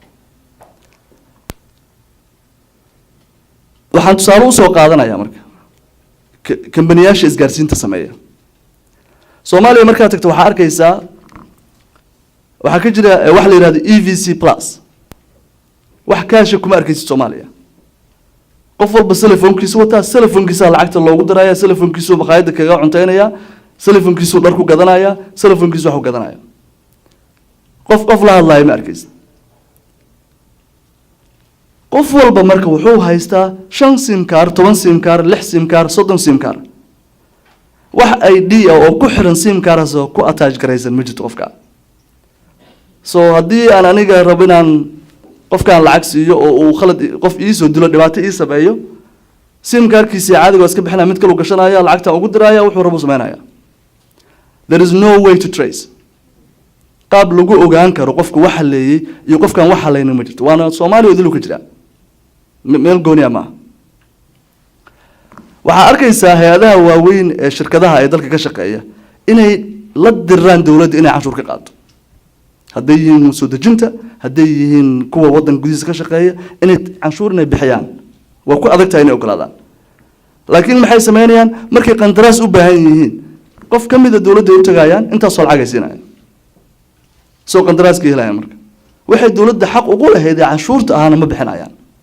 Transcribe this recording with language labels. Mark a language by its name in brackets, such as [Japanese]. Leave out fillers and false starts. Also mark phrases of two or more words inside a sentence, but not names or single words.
[Somali] waxaan tusaale u soo qaadanayaa marka kambaniyasha isgaarsiinta sameeya Soomaaliya marka tagto waxa arkaysaa waxa ka jira wax la yiraahdo EVC plus wax kaasha kuma arkaysid Soomaaliya qof walba telefoonkiisa wata telefoonkiisa lacagta loogu diraya telefoonkiisa maqaayada kaga cunteynaya telefoonkiisa dhar ku gadanaya telefoonkiisa wax ku gadanaya qof la hadlayo ma arkaysid qof walba marka wuxuu haystaa 5 [English] sim card [Somali] 10 [English] sim card [Somali] 6 [English] sim card [Somali] 30 [English] sim card [Somali] wax ID oo ku xiran [English] sim card [Somali] oo ku attach garaysan ma jirto qofka so hadii aan aniga rabinaan qofkaan lacag siiyo oo uu khalad qof ii soo dilo dhibaato ii sameeyo sim cardkiisa caadiga iska bixinaa mid kale u gashanaya lacagta ugu diraya wuxuu rabo sameynaya [English] there is no way to trace [Somali] qaab lagu ogaan karo qofku waxa leeyay iyo qofkaan waxa leeyna ma jirto waana Soomaaliya idil ka jira meel gooni ama waxa arkaysaa hay'adaha waaweyn ee shirkadaha ay dalka ka shaqeeya inay la diraan dawladda inay cashuur ka qaato hadday yihiin soo dejinta hadday yihiin kuwa wadan gudihiisa ka shaqeeya inay cashuur inay bixiyaan waa ku adag tahay inay ogolaadaan laakiin maxay sameynayaan markay qandaraas u baahan yihiin qof kamid ah dawladda u tagayaan intaas oo lacag ay siinayaan soo qandaraaska helayaan marka waxay dowladda xaq ugu lahayd ee canshuurta ahana ma bixinayaan.